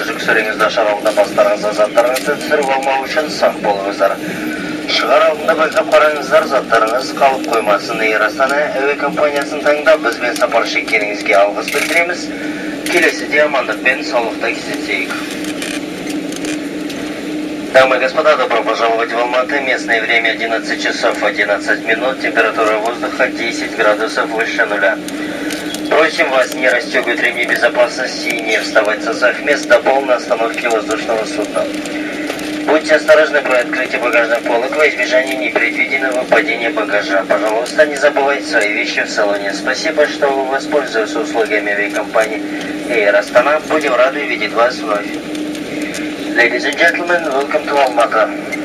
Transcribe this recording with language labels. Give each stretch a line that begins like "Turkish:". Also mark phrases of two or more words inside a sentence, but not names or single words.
Kazakh: Жүк сөреңізді ашар алдында бастарыңызды, заттарыңызды түсіріп алмау үшін сақ болыңыздар. Шығар алдында байқап қараңыздар, заттарыңыз қалып қоймасын. Эйр Астана әуе компаниясын таңдап, бізбен сапар шеккеніңізге алғыс білдіреміз. Келесіде амандықпен саулықта кездесейік.
Russian: Дамы и господа, добро пожаловать в Алматы. Местное время 11 часов 11 минут. Температура воздуха 10 градусов выше нуля. Просим вас не расстегивать ремни безопасности и не вставать со своих мест до полной остановки воздушного судна. Будьте осторожны при открытии багажных полок во избежание непредвиденного падения багажа. Пожалуйста, не забывайте свои вещи в салоне. Спасибо, что вы воспользовались услугами авиакомпании Эйр Астана. Будем рады видеть вас вновь.
English: Ladies and gentlemen, welcome to Almaty.